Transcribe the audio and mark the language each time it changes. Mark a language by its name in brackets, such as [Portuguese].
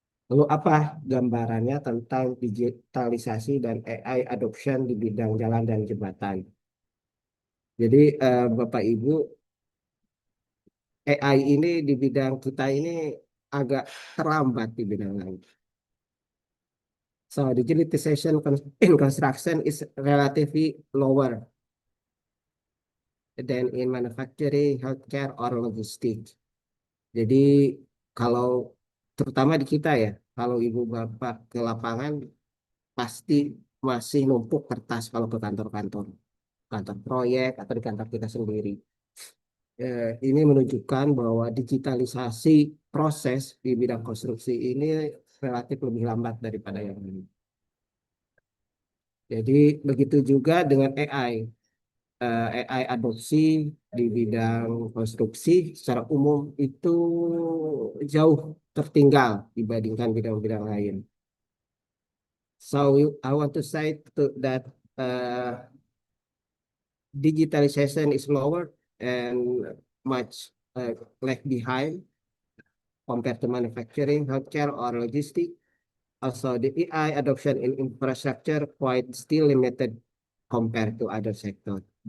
[Indonesian] Lalu apa gambarannya tentang digitalisasi dan AI adoption di bidang jalan dan jembatan? Jadi Bapak Ibu, AI ini di bidang kita ini agak terlambat di bidang lain. [English] So digitalization in construction is relatively lower than in manufacturing, healthcare, or logistics. [Indonesian] Jadi kalau terutama di kita ya, kalau Ibu Bapak ke lapangan pasti masih numpuk kertas kalau ke kantor-kantor, kantor proyek atau di kantor kita sendiri. Ini menunjukkan bahwa digitalisasi proses di bidang konstruksi ini relatif lebih lambat daripada yang lain. Jadi begitu juga dengan AI. AI adopsi di bidang konstruksi secara umum itu jauh tertinggal dibandingkan bidang-bidang lain. [English] So I want to say that digitalization is lower and much left behind compared to manufacturing, healthcare, or logistics. Also, the AI adoption in infrastructure quite still limited compared to other sectors.